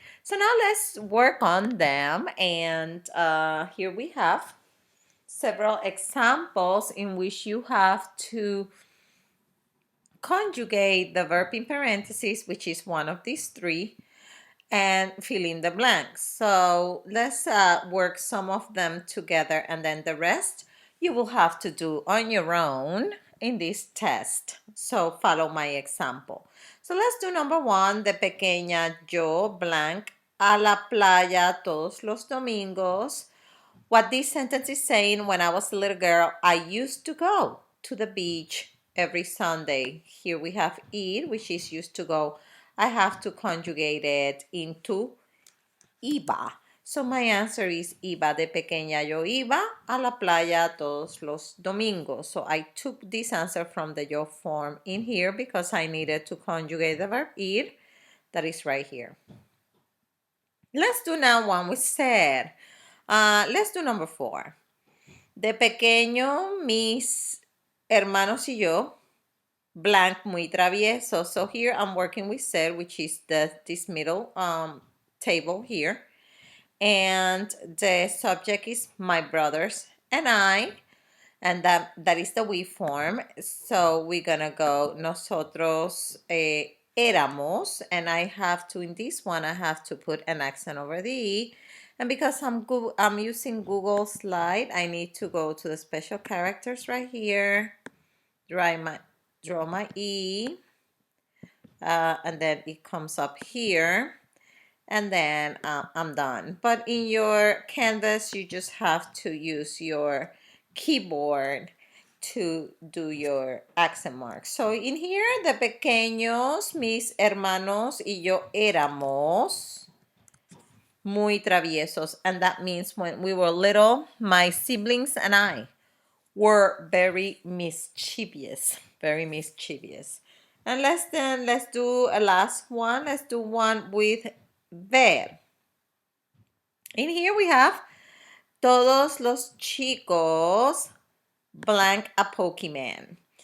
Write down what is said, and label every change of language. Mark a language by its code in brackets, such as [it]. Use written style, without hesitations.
[en] So now let's work on them. And here we have several examples in which you have to conjugate the verb in parentheses, which is one of these three, and fill in the blanks. So let's work some of them together, and then the rest you will have to do on your own in this test. So follow my example. So let's do number one. [es] De pequeña yo blank a la playa todos los domingos. [en] What this sentence is saying: when I was a little girl, I used to go to the beach every Sunday. Here we have ir, which is used to go. I have to conjugate it into iba. So my answer is iba. [es] De pequeña yo iba a la playa todos los domingos. [en] So I took this answer from the yo form in here because I needed to conjugate the verb ir. That is right here. Let's do now one with ser. Let's do number 4. [es] De pequeño, mis hermanos y yo, blank, muy travieso. [en] So here I'm working with ser, which is this middle table here. And the subject is my brothers and I, and that is the we form. So we're gonna go [es] nosotros éramos, [en] and I have to, in this one, I have to put an accent over the E. And because I'm using Google Slide, I need to go to the special characters right here, draw my E, and then it comes up here, and then I'm done. But in your canvas, you just have to use your keyboard to do your accent marks. So in here, [es] de pequeños, mis hermanos y yo éramos muy traviesos. [en] And that means when we were little, my siblings and I were very mischievous. Very mischievous. And let's do a last one. Let's do one with ver. In here we have [es] todos los chicos [en] blank a Pokemon.